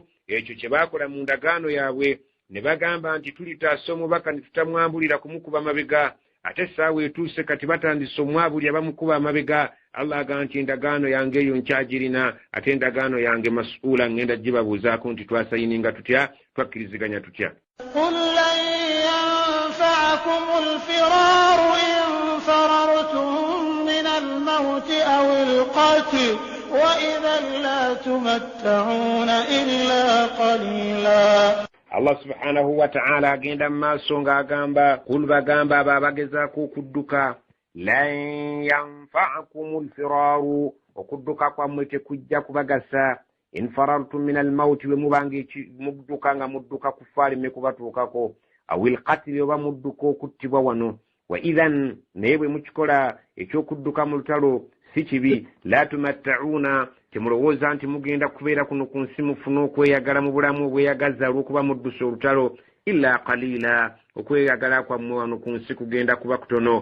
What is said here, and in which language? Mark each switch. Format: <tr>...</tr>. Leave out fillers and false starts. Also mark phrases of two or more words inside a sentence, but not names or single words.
<lg>Ekyo kye baakola mu ndagaano yaabwe ne bagamba nti tulitaasa omubaka ne tutamwambulira kumukuba mabega ate essaawa etuuse kati batandise omwabulira bamukuba amabega. Allah agamba nti endagaano yange eyo nkyagirina ate endagaano yange mas'uula ngenda gibabuuzaako nti twasayininga tutya twakkiriziganya tutya.</lg> <ar>قل لن ينفعكم الفرار إن فررتم من الموت أو القتل وإذا لا تمتعون إلا قليلا. الله سبحانه وتعالى</ar> <lg>agenda maaso ng'agamba kul bagamba abagezaako okudduka</lg> <ar>لن ينفعكم الفرار</ar> <lg>okudduka kwammwe tekujja kubagasa</lg> <ar>إن فررتم من الموت</ar> <lg>bwe mubanga mudduka nga mudduka kufaali me kubatuukako</lg> <ar>أو القتل</ar> <lg>oba mudduka okuttibwa wano</lg> <ar>وإذا</ar> <lg>naye bwe mukikola ekyokudduka mu lutalo si kibi</lg> <ar>لا تمتعون</ar> <lg>temulowooza nti mugenda kubeera kuno ku nsi mufuna okweyagala mu bulamu obweyagaza olw'okuba muddusa olutalo</lg> <ar>إلا قليلا</ar> <lg>okweyagala kwammwe wano ku nsi kugenda kuba kutono.</lg>